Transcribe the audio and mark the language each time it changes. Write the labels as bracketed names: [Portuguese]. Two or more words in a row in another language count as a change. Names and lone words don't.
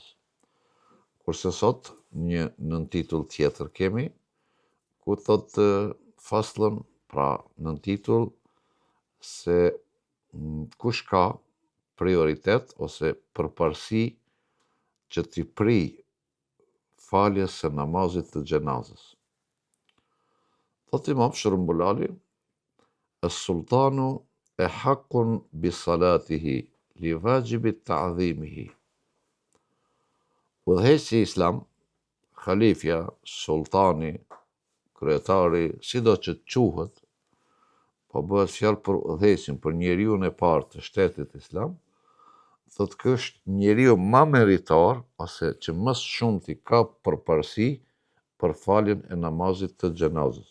[Albanian] Kurse sot një nëntitull tjetër kemi, ku thot faslën, pra nëntitull se kush ka prioritet ose përparësi që t'i prij faljes së namazit të xhenazës. Thot Imam Shërumbulali, [Arabic] السلطان أحق بصلاته لوجوب تعظيمه. [Albanian] Udhëheqësi i Islam, khalifja, sultani, kryetari, sido që quhet, po bëhet fjalë për udhëheqësin, për njeriun e parë të shtetit Islam, thot ky është njeriu më meritor ose që më shumti ka përparësi për faljen e namazit të xhenazës.